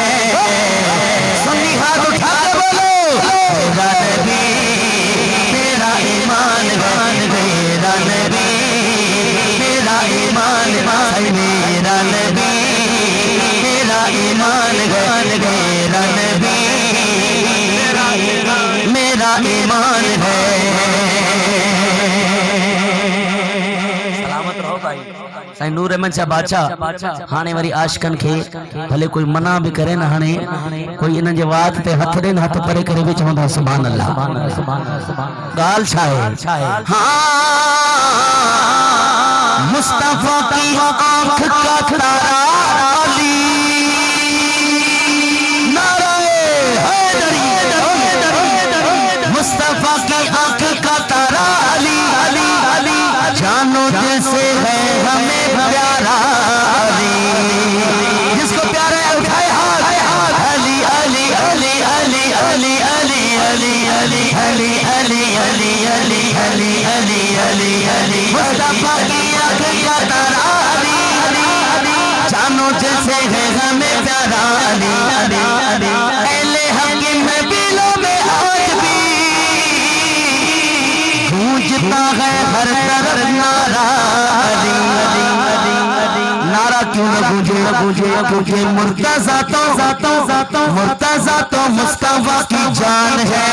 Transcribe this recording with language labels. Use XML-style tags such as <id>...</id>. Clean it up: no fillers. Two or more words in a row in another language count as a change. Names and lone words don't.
<ur>سنی ہاتھ اٹھا کے بولو میرا نبی میرا ایمان ہے، میرا نبی میرا ایمان ہے، میرا نبی میرا ایمان ہے، میرا نبی میرا ایمان ہے. سلامت رہو بھائی.</ur> <sd>साईं नूर अहमद शाह बादशाह हाणे वरी आशिकन खे भले कोई मना भी करे ना, हाणे कोई इन जे वात ते हथ ॾे, हथ परे करे भी चवंदा</sd> <ar>سبحان الله.</ar> <sd>ॻाल्हि छा आहे?</sd> <ur>ہاں مصطفیٰ کی آنکھ کا تارا علی، نعرۂ حیدری. مصطفیٰ کی آنکھ کا تارا علی، جان و دل سے ہے ہمیں پیارا علی. جس کو پیارا ہے اٹھائے ہاتھ, अली अली अली अली अली अली अली अली अली अली अली अली अली अली अली अली। مصطفیٰ کی آنکھ کا تارا علی، جان و دل سے ہے ہمیں پیارا علی علی علی अली। اہلِ حکیم میں بلوں میں آج بھی گونجتا ہے ہر طرف نعرہ علی علی علی अली। نعرہ کیوں نہ گونجے مرتضیٰ تو مصطفیٰ کی جان ہے.</ur>